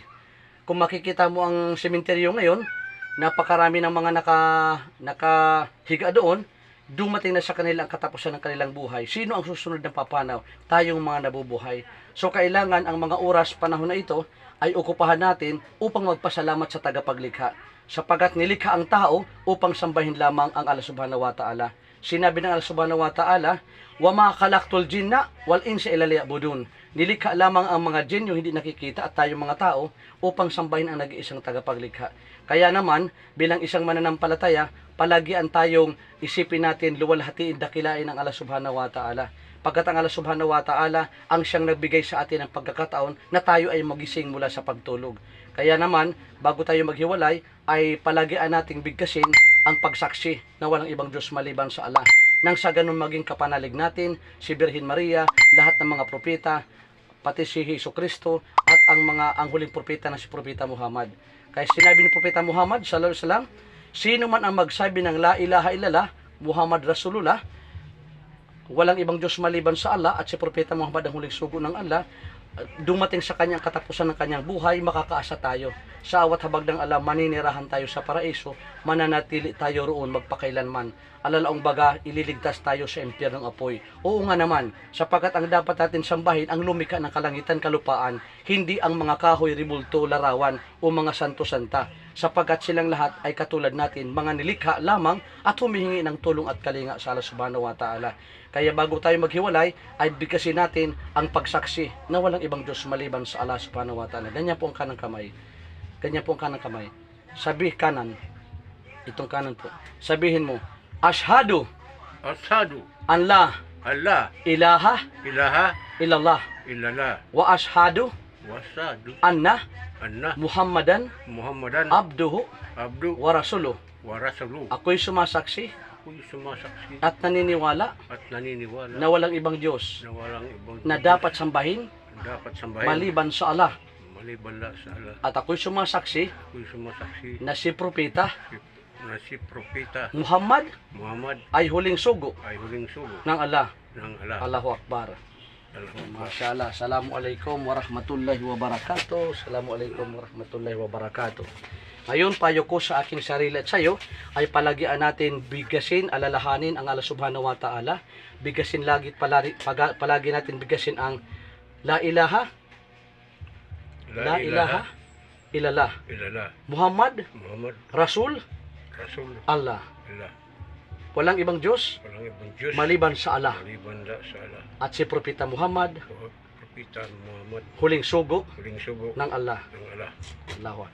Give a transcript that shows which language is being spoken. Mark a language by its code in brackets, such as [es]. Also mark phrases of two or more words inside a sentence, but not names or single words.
[tl] Kung makikita mo ang sementeryo ngayon, napakarami ng mga nakahiga doon, dumating na sa kanila ang katapusan ng kanilang buhay. Sino ang susunod ng papanaw? Tayong mga nabubuhay. So kailangan ang mga oras, panahon na ito, ay okupahan natin upang magpasalamat sa tagapaglikha. Sapagat nilikha ang tao upang sambahin lamang ang Allah [ar] سبحانه وتعالى. [tl] Sinabi ng Allah [ar] سبحانه وتعالى, وَمَا خَلَقْتُ الْجِنَّ وَالْإِنسَ إِلَّا لِيَعْبُدُونَ. [tl] Nilikha lamang ang mga jin, yung hindi nakikita, at tayong mga tao, upang sambahin ang nag-iisang tagapaglikha. Kaya naman, bilang isang mananampalataya, palagian tayong isipin natin, luwalhatiin, dakilain ang Allah [ar] سبحانه وتعالى. [tl] Pagkat ang Allah [ar] سبحانه وتعالى [tl] ang siyang nagbigay sa atin ng pagkakataon na tayo ay magising mula sa pagtulog. Kaya naman, bago tayo maghiwalay, ay palagian nating bigkasin ang pagsaksi na walang ibang Diyos maliban sa Allah. Nang sa ganun maging kapanalig natin, si Birhen Maria, lahat ng mga propeta, pati si Hesus Kristo, at ang huling propeta na si Propeta Muhammad. Kaya sinabi ni Propeta Muhammad, [ar] صلى الله عليه وسلم, [tl] sino man ang magsabi ng [ar] لا إله إلا الله، محمد رسول الله, [tl] walang ibang Diyos maliban sa Allah, at si Propeta Muhammad ang huling sugo ng Allah, dumating sa kanyang katapusan ng kanyang buhay, makakaasa tayo. Sa awat habag ng Allah, maninirahan tayo sa paraiso, mananatili tayo roon magpakailanman. Alalaong baga, ililigtas tayo sa impyernong apoy. Oo nga naman, sapagkat ang dapat natin sambahin ang lumikha ng kalangitan, kalupaan, hindi ang mga kahoy, rimulto, larawan, o mga santo-santa. Sapagkat silang lahat ay katulad natin, mga nilikha lamang at humihingi ng tulong at kalinga sa Allah [ar] سبحانه وتعالى. [tl] Kaya bago tayo maghiwalay, ay bigkasin natin ang pagsaksi na walang ibang Diyos maliban sa Allah [ar] سبحانه وتعالى. [tl] Ganyan po ang kanang kamay. Ganyan po ang kanang kamay. Sabi kanan. Itong kanan po. Sabihin mo, [ar] Ashhadu Ashhadu أن لا Allah ilaha ilaha illallah illallah وأشهد وأشهد anna anna Muhammadan Muhammadan abduhu abdu ورسوله. ورسوله. [tl] Ako'y sumasaksi Ako'y sumasaksi at naniniwala at naniniwala na walang ibang Diyos na walang ibang na dapat sambahin dapat sambahin maliban sa Allah. maliban sa Allah. At ako'y sumasaksi Ako'y sumasaksi na si Propeta na si Propeta Muhammad Muhammad ay huling sugo ay huling sugo ng Allah. ng Allah. [ar] الله أكبر. ما شاء الله. السلام عليكم ورحمة الله وبركاته. السلام عليكم ورحمة الله وبركاته. [tl] Ngayon, payo ko sa aking sarili at sa iyo ay palagian natin bigkasin, alalahanin ang Allah [ar] سبحانه وتعالى. [tl] Bigkasin palagi natin bigkasin ang [ar] لا إله إلا الله illallah Muhammad Muhammad Rasul Rasul Allah. Allah. [tl] Walang ibang Diyos Walang ibang Diyos maliban sa Allah. maliban sa Allah. At si Propeta Muhammad Propeta Muhammad huling sugo huling sugo ng Allah. ng Allah. [ar] الله أكبر.